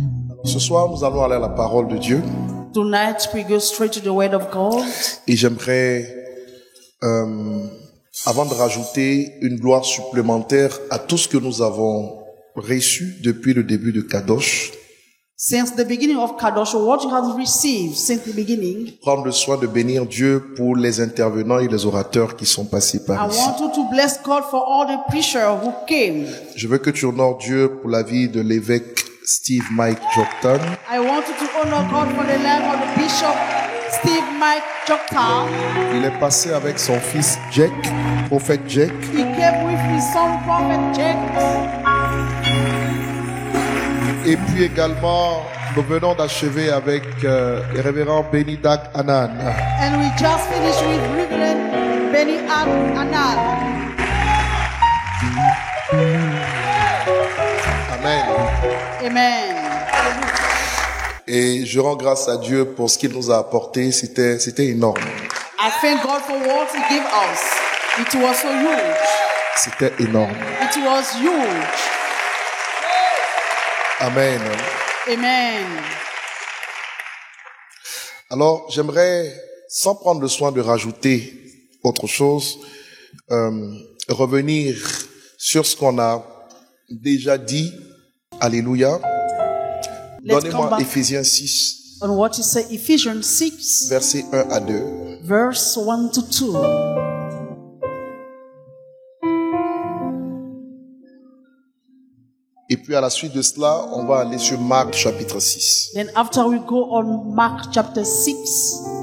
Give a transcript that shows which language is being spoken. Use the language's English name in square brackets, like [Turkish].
[French] Alors, ce soir, nous allons aller à la parole de Dieu. [English] Tonight we go straight to the word of God. [French] Et j'aimerais, avant de rajouter une gloire supplémentaire à tout ce que nous avons reçu depuis le début de Kadosh, [English] Since the beginning of Kadosh, what you have received since the beginning, [French] prendre le soin de bénir Dieu pour les intervenants et les orateurs qui sont passés [English] I [French] par ici. [English] want you to bless God for all the preachers who came. [French] Je veux que tu honores Dieu pour la vie de l'évêque Steve Mike Joktan. [English] I want you to honor God for the life of the Bishop Steve Mike Joktan. [French] Il est passé avec son fils Jack, prophète Jack. [English] He came with his son Prophet Jack. [French] Et puis également, nous venons d'achever avec le révérend Benny Dak Anan. [English] And we just finished with Reverend Benny Anan. Amen. Amen. [French] Et je rends grâce à Dieu pour ce qu'il nous a apporté. C'était énorme. [English] I thank God for what He gave us. It was so huge. [French] C'était énorme. [English] It was huge. Amen. Amen. [French] Alors, j'aimerais, sans prendre le soin de rajouter autre chose, revenir sur ce qu'on a déjà dit. Alléluia. Donnez-moi Éphésiens 6, [English] On what you say, Ephesians 6, [French] versets 1 à 2. [English] verse 1 to 2. [French] Et puis à la suite de cela, on va aller sur Marc chapitre 6. [English] Then after we go on Mark chapter 6.